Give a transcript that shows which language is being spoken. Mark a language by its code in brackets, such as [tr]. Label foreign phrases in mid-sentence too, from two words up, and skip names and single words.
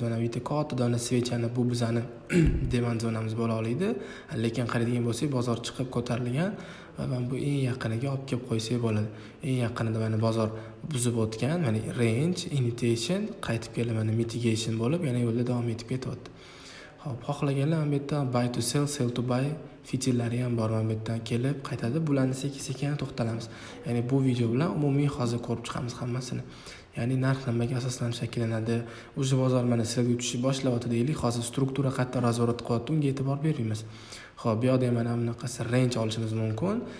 [uz] Mana bu yerda katta dona svechani bu bizani demand zonamiz bo'la oladi. Lekin qaraydigan bo'lsak, bozor chiqib ko'tarilgan va men bu eng yaqiniga olib kelib qo'ysak bo'ladi. Eng yaqinida mana bozor buzib o'tgan, mana [en] range, initiation, [uz] qaytib kelib mana mitigation bo'lib, yana yo'lda davom etib ketyapti. Xo'p, xohlaganlar mana bu yerda [en] buy to sell, sell to buy [uz] fitillari ham bor. Mana bu yerdan kelib qaytadi. Bularni sekin to'xtalamiz. Ya'ni bu video bilan umumiy hozir ko'rib chiqamiz hammasini. Ya'ni narx nimaga asoslanib shakllanadi? O'sha bozor mana sizga tushishni boshlayapti deylik. Hozir struktura qayerda nazorat qilyapti, unga e'tibor bermaymiz. Xo'p, bu yoqda mana bunaqasi range olishimiz mumkin.